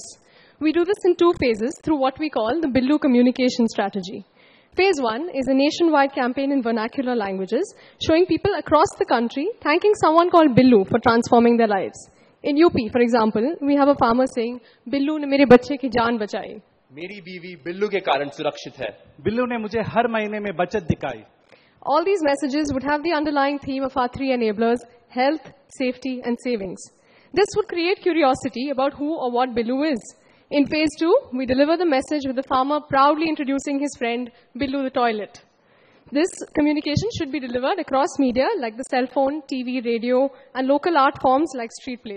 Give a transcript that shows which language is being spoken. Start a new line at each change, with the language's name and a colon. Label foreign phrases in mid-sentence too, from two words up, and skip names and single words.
English: We do this in 2 phases through what we call the Billu communication strategy. Phase 1 is a nationwide campaign in vernacular languages, showing people across the country thanking someone called Billu for transforming their lives. In UP, for example, we have a farmer saying,
Hindi: बिल्लू ने मेरे बच्चे की जान बचाई. मेरी बीवी बिल्लू के कारण सुरक्षित है. बिल्लू ने मुझे हर महीने में बचत दिखाई.
English: All these messages would have the underlying theme of our 3 enablers, health, safety, and savings. This would create curiosity about who or what Billu is. In phase 2, we deliver the message with the farmer proudly introducing his friend, Billu the toilet. This communication should be delivered across media like the cell phone, TV, radio, and local art forms like street plays.